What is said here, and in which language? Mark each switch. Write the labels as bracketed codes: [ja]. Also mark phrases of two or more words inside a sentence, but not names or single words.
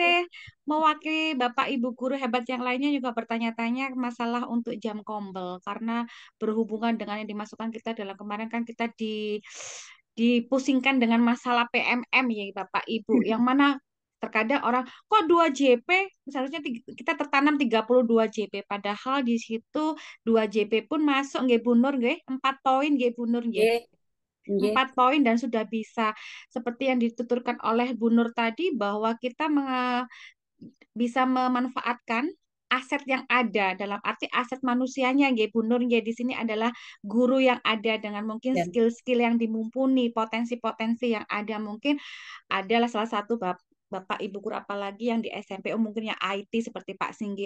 [id] Ase mewakili Bapak Ibu guru hebat yang lainnya juga bertanya-tanya masalah untuk jam kombel karena berhubungan dengan yang dimasukkan kita dalam kemarin kan kita dipusingkan dengan masalah PMM ya Bapak Ibu. Yang mana terkadang orang kok 2 JP seharusnya kita tertanam 32 JP padahal di situ 2 JP pun masuk nggih Bu Nur nggih 4 poin nggih Bu Nur nggih. [jv] nggih, nggih. [id] 4 poin dan sudah bisa seperti yang dituturkan oleh Bu Nur tadi bahwa kita bisa memanfaatkan aset yang ada, dalam arti aset manusianya nggih Bu Nur nggih, di sini adalah guru yang ada dengan mungkin Ya. skill-skill yang dimumpuni, potensi-potensi yang ada, mungkin adalah salah satu Bapak Ibu guru apalagi yang di SMP, oh mungkin yang IT seperti Pak Singgi.